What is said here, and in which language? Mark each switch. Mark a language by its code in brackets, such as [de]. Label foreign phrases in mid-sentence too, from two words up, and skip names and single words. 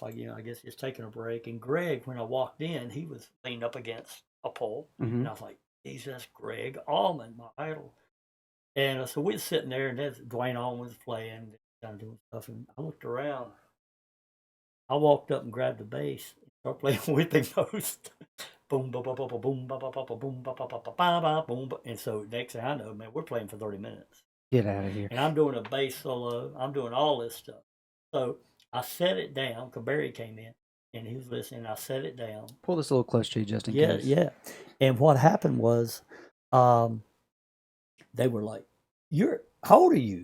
[en] I guess he's taking a break. And Greg, when I walked in, he was leaned up against a pole. And I was like, Jesus, Greg Allman, my idol. And so we were sitting there, and Dwayne Allman was playing, kind of doing stuff. And I looked around. I walked up and grabbed the bass and started playing Whipping Post. Boom, ba ba ba ba boom, ba ba ba ba boom, ba ba ba ba ba ba boom. And so next thing I know, man, we're playing for 30 minutes. Get out of here. And I'm doing a bass solo. I'm doing all this stuff. So I set it down, because Barry came in, and he was listening. I set it down. Pull this a little close to you just in case. Yeah. And what happened was, they were like, how old are you?